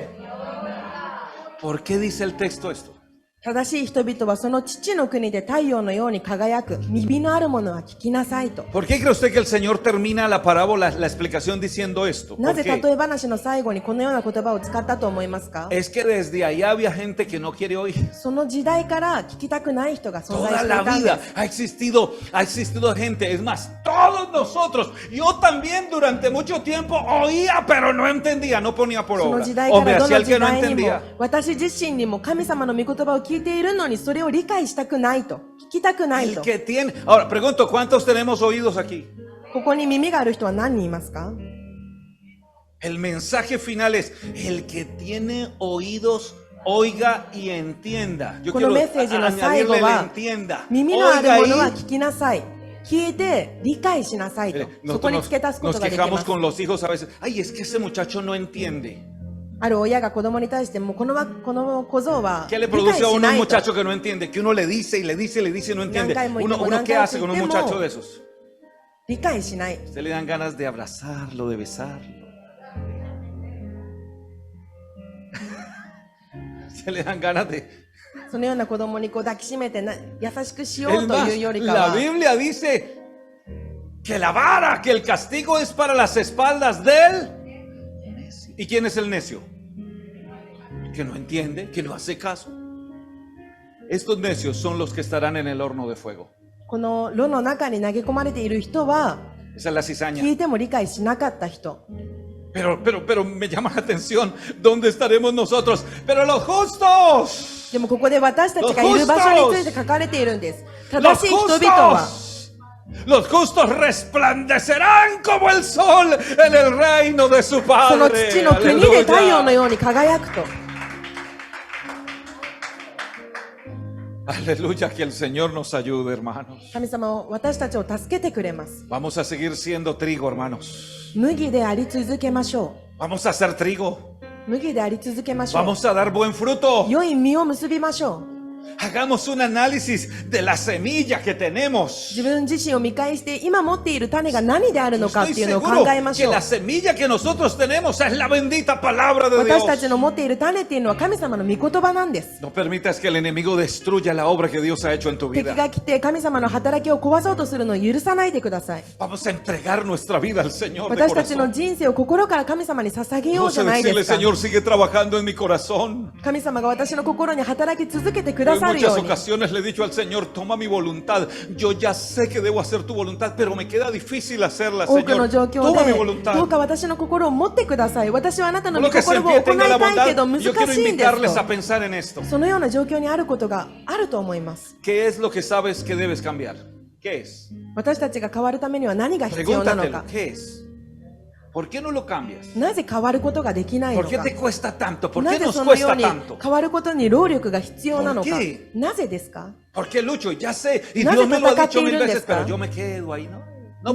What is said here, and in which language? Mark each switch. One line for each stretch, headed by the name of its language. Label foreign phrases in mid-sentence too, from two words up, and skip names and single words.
Spanish: ¿Por qué dice el texto esto?
Japanese: 正しい人々はその父の国で太陽のように輝く。耳のある者は聞きなさいと。
Spanish: ¿Por qué cree usted que el Señor termina la parábola, la explicación diciendo esto?
Japanese: な
Spanish: ¿Por
Japanese: ぜ
Spanish: qué?
Japanese: 例え話の最後にこのような言葉を使ったと思いますか？
Spanish: Es que desde allá había gente que no quiere oír.
Japanese: その時代から聞きたくない人が存在
Spanish: Toda
Japanese: してい
Spanish: la
Japanese: たんで
Spanish: vida
Japanese: す。
Spanish: ha existido gente, es más, todos nosotros, yo también durante mucho tiempo oía, pero no entendía, no ponía por
Japanese: その
Spanish: obra,
Japanese: 時代
Spanish: o
Japanese: か
Spanish: me
Japanese: らど
Spanish: hacía
Japanese: の
Spanish: el que
Japanese: 時
Spanish: no
Japanese: 代にも
Spanish: entendía.
Japanese: 私自身にも神様の御言葉を聞いているのにそれを理解したくないと。聞きたくない
Spanish: El
Japanese: と。
Spanish: que tiene, ahora pregunto, ¿cuántos tenemos oídos aquí?
Japanese: ここに耳がある人は何人いますか？
Spanish: El mensaje final es, el que tiene oídos, oiga y entienda. Yo
Japanese: この
Spanish: quiero
Japanese: メッセージの最後
Spanish: añadirle el
Japanese: は
Spanish: entienda.
Japanese: 耳のある
Spanish: Oiga
Japanese: 者は
Spanish: y
Japanese: 聞きなさい。聞いて理解しなさいと。そこに
Spanish: nosotros
Japanese: 付け足すこ
Spanish: nos
Japanese: とができま
Spanish: quejamos
Japanese: す。
Spanish: con los hijos a veces, ay, es que ese muchacho no entiende.
Japanese: ある親が子供に対してもうこの小僧は
Spanish: ¿Qué
Japanese: 理
Spanish: le
Japanese: 解
Spanish: produce a
Japanese: し
Spanish: uno
Japanese: な
Spanish: un
Japanese: いと。
Spanish: muchacho que no entiende? Que uno le dice y le dice y le dice y no entiende. Uno ¿qué hace con un muchacho de esos?
Japanese: 理解しない。
Spanish: Usted le dan ganas de abrazarlo, de besarlo. Se le dan ganas de...
Japanese: そのような子供にこう抱きしめて優しくしよ
Spanish: Es
Japanese: うと
Spanish: más,
Japanese: いうよりか
Spanish: la
Japanese: は、
Spanish: Biblia dice que la vara, que el castigo es para las espaldas del necio. ¿Y quién es el necio? El que no entiende, que no hace caso. Estos necios son los que estarán en el horno de fuego.
Japanese: この炉の中に投げ込まれている人は
Spanish: Esa es la cizaña.
Japanese: 聞いても理解しなかった人。
Spanish: Pero me llama la atención, ¿dónde estaremos nosotros? Pero los justos,
Japanese: でもここで私たちがいる場所について書かれているんです。正
Spanish: los
Japanese: しい人々は
Spanish: justos, los justos resplandecerán como el sol en el reino de su
Japanese: その
Spanish: Padre.
Japanese: 父の国で太陽の
Spanish: Aleluya.
Japanese: ように輝くと。
Spanish: Aleluya, que el Señor nos ayude, hermanos.
Japanese: 神様は私たちを助けてくれます。
Spanish: Vamos a seguir siendo trigo, hermanos.
Japanese: 麦であり続けましょ
Spanish: Vamos a ser trigo.
Japanese: う。麦であり続けましょう。
Spanish: Vamos a dar buen fruto.
Japanese: 良い実を結びましょう。
Spanish: Hagamos un análisis de la semilla que tenemos.
Japanese: 自分自身を見返して今持っている種が何であるのかっ
Spanish: Estoy
Japanese: ていうのを
Spanish: seguro
Japanese: 考えまし
Spanish: que
Japanese: ょう。
Spanish: la semilla que nosotros tenemos es la bendita palabra de
Japanese: 私た
Spanish: Dios.
Japanese: ちの持っている種っていうのは神様の御言葉なんです。
Spanish: No permitas que el enemigo destruya la obra que Dios ha hecho en tu
Japanese: 敵
Spanish: vida.
Japanese: が来て神様の働きを壊そうとするのを許さないでください。
Spanish: Vamos a entregar nuestra vida al Señor de
Japanese: 私たちの
Spanish: corazón.
Japanese: 人生を心から神様に捧げよう
Spanish: Vamos
Japanese: じゃ
Spanish: a
Japanese: ないで
Spanish: decirle,
Japanese: すか。
Spanish: Señor, sigue trabajando en mi corazón.
Japanese: 神様が私の心に働き続けてく
Spanish: Yo
Japanese: だ
Spanish: en
Japanese: さるよ
Spanish: muchas
Japanese: うに。
Spanish: ocasiones le he dicho al Señor, toma mi voluntad. Yo ya sé que debo hacer tu voluntad, pero me queda difícil hacerla,
Japanese: 多くの
Spanish: Señor.
Japanese: 状況
Spanish: Toma mi
Japanese: で、どう
Spanish: voluntad.
Japanese: か私の心を持ってください。私はあなたの
Spanish: Por
Japanese: 御
Spanish: lo que se
Japanese: 心を
Spanish: pie
Japanese: 行い
Spanish: tenga la
Japanese: たいけど
Spanish: bondad,
Japanese: 難
Spanish: yo quiero
Japanese: しいんです
Spanish: invitarles a
Japanese: と。
Spanish: pensar en esto.
Japanese: そのような状況にあることがあると思います。
Spanish: ¿Qué es lo que sabes que debes cambiar? ¿Qué es?
Japanese: 私たちが変わるためには何が必要なの
Spanish: Pregúntatelo,
Japanese: か。
Spanish: ¿qué es? ¿Por qué no lo cambias?
Japanese: なぜ変わることができないの
Spanish: ¿Por qué
Japanese: か
Spanish: te。cuesta tanto? ¿Por
Japanese: な
Spanish: qué
Japanese: ぜ
Spanish: nos
Japanese: そのよう
Spanish: cuesta
Japanese: に
Spanish: tanto?
Japanese: 変わることに労力が必要なのか
Spanish: ¿Por qué？。
Japanese: なぜですか？
Spanish: ¿Por qué lucho? Ya sé, y ¿Nadie Dios me lo ha te dicho mil ataca veces, a ti, pero yo me quedo ahí, ¿no? No